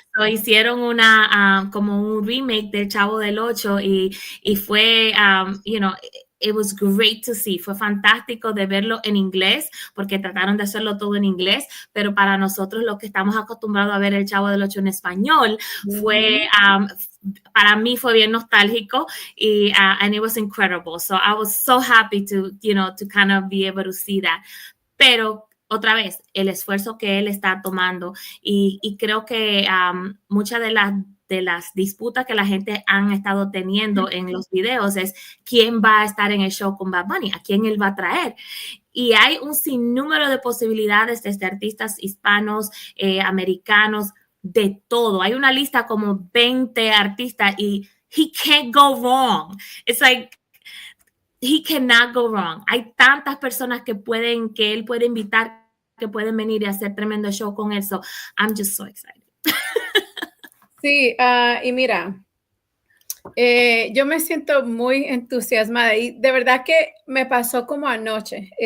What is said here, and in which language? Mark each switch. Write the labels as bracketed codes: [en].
[es] Hicieron como un remake del Chavo del Ocho y fue, [en] it was great to see. [es] Fue fantástico de verlo en inglés porque trataron de hacerlo todo en inglés, pero para nosotros los que estamos acostumbrados a ver el Chavo del Ocho en español fue, para mí fue bien nostálgico y [en] and it was incredible. So I was so happy to kind of be able to see that. [es] Pero otra vez, el esfuerzo que él está tomando y creo que muchas de las disputas que la gente han estado teniendo en los videos es quién va a estar en el show con Bad Bunny, a quién él va a traer. Y hay un sinnúmero de posibilidades desde artistas hispanos, americanos, de todo. Hay una lista como 20 artistas y [en] he can't go wrong. It's like, he cannot go wrong. [es] Hay tantas personas que él puede invitar, que pueden venir y hacer tremendo show con él. [en] So I'm just so excited. [es] Sí, y mira, yo me siento muy entusiasmada y de verdad que me pasó como anoche.